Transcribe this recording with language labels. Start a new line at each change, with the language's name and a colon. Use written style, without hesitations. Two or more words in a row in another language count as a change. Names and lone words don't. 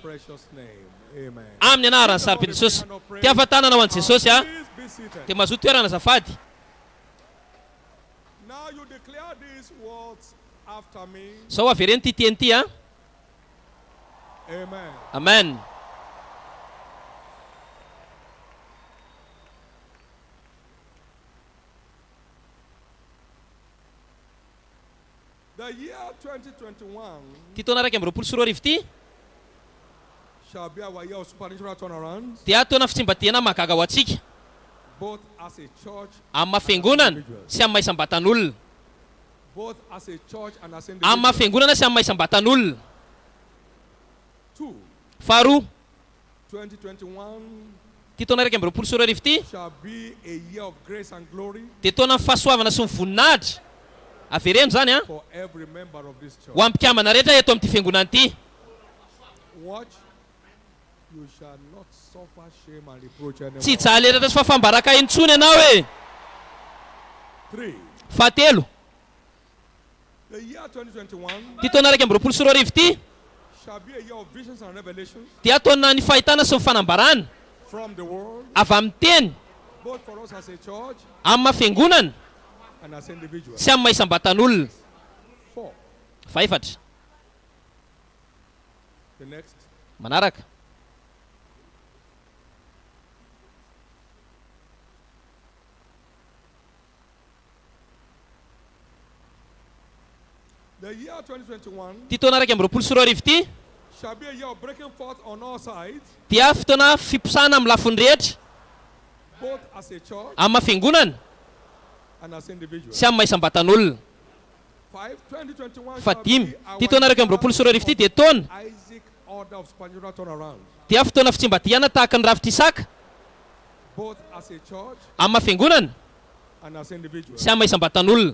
English: Precious name. Amen.
Malagasy: Amin'ny anarany sarobidin'i Jesosy. Ty hafatanana ho an'i Jesosy
English: Please be seated.
Malagasy: dia mazoto toerana azafady.
English: Now you declare these words after me.
Malagasy: Sao avereny ty teny ty Amen. Amen.
English: The year 2021
Malagasy: Ty taona araiky amby roapolo sy roa arivo ity
English: shall be our year of supernatural turnarounds,
Malagasy: dia taona fitsimbatihana mahagaga ho antsika
English: both as a church,
Malagasy: amin'ny mahafiangonana sy amin'ny mahaisam-batan'olona.
English: both as a church and as
Malagasy: Amin'ny
English: individuals.
Malagasy: mahafiangonana sy amin'ny mahaisam-batan'olona.
English: 2.
Malagasy: Faharoa,
English: 2021
Malagasy: ty taona araiky amby roapolo sy roa arivo ity
English: shall be a year of grace and glory
Malagasy: dia taona ny fahasoavana sy ny voninahitra. Avereno zany
English: for every member of this church.
Malagasy: ho amin'ny mpiamana rehetra eto amin'ity fiangonana ity.
English: Watch, you shall not suffer shame and reproach
Malagasy: Tsy
English: anymore.
Malagasy: hijaly rehetra sy fafambaraka intsony ianao e.
English: 3.
Malagasy: Fahatelo,
English: The year 2021
Malagasy: ty taona araiky amby roapolo sy roa arivo ity
English: shall be a year of visions and revelations
Malagasy: dia taona ny fahitana sy ny fanambarana
English: from the world,
Malagasy: avy amin'ny teny
English: both for us as a church
Malagasy: amin'ny mahafiangonana
English: and as individuals.
Malagasy: sy amin'ny mahaisam-batan'olona.
English: 4.
Malagasy: Faefatra,
English: The next.
Malagasy: manaraka.
English: The year 2021
Malagasy: Ty taona araiky amby roapolo sy roa arivo ity
English: shall be a year of breaking forth on all sides,
Malagasy: dia fotoana fiposana amin'ny lafiny rehetra
English: both as a church
Malagasy: amin'ny mahafiangonana
English: and as individuals.
Malagasy: sy amin'ny mahaisam-batan'olona.
English: 5. 2021
Malagasy: Fa
English: shall
Malagasy: dimy,
English: be our
Malagasy: ty taona araiky amby roapolo sy roa arivo ity dia taona
English: Isaac order of supernatural turnaround,
Malagasy: dia fotoana fitsimbatihana tahaka ny ravitra Isaka
English: both as a church
Malagasy: amin'ny mahafiangonana
English: and as individuals.
Malagasy: sy amin'ny mahaisam-batan'olona.